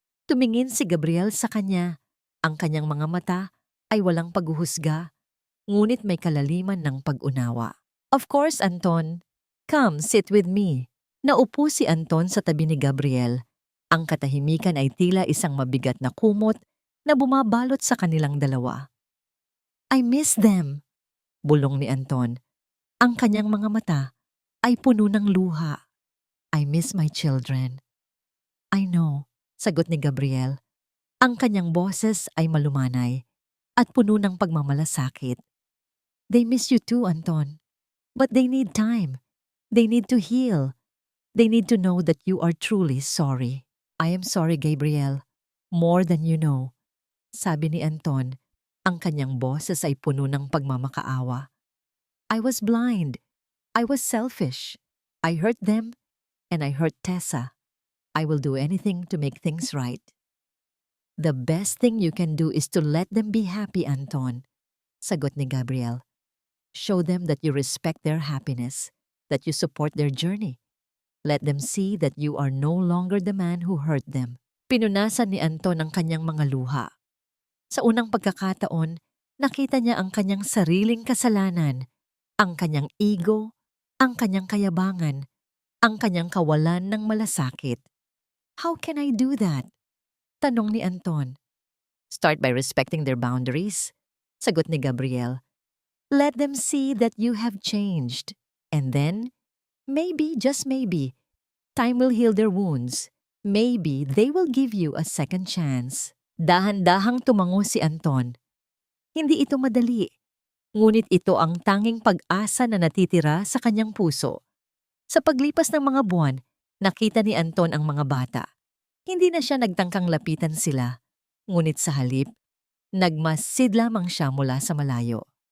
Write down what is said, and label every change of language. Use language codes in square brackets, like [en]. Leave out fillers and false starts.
[tl] Tumingin si Gabriel sa kanya. Ang kanyang mga mata ay walang paghuhusga, ngunit may kalaliman ng pag-unawa. [en] "Of course, Anton. Come, sit with me." [tl] Naupo si Anton sa tabi ni Gabriel. Ang katahimikan ay tila isang mabigat na kumot na bumabalot sa kanilang dalawa. [en] "I miss them," [tl] bulong ni Anton. Ang kanyang mga mata ay puno ng luha. [en] "I miss my children." "I know," [tl] sagot ni Gabriel. Ang kanyang boses ay malumanay at puno ng pagmamalasakit. [en] "They miss you too, Anton. But they need time. They need to heal. They need to know that you are truly sorry." "I am sorry, Gabriel. More than you know," [tl] sabi ni Anton. Ang kanyang boses ay puno ng pagmamakaawa. [en] "I was blind. I was selfish. I hurt them and I hurt Tessa. I will do anything to make things right." "The best thing you can do is to let them be happy, Anton," [tl] sagot ni Gabriel. [en] "Show them that you respect their happiness, that you support their journey. Let them see that you are no longer the man who hurt them." [tl] Pinunasan ni Anton ang kanyang mga luha. Sa unang pagkakataon, nakita niya ang kanyang sariling kasalanan, ang kanyang ego, ang kanyang kayabangan, ang kanyang kawalan ng malasakit. [en] "How can I do that?" [tl] tanong ni Anton. [en] "Start by respecting their boundaries," [tl] sagot ni Gabriel. [en] "Let them see that you have changed. And then, maybe, just maybe, time will heal their wounds. Maybe they will give you a second chance." [tl] Dahan-dahang tumango si Anton. Hindi ito madali, ngunit ito ang tanging pag-asa na natitira sa kanyang puso. Sa paglipas ng mga buwan, nakita ni Anton ang mga bata. Hindi na siya nagtangkang lapitan sila, ngunit sa halip, nagmasid lamang siya mula sa malayo.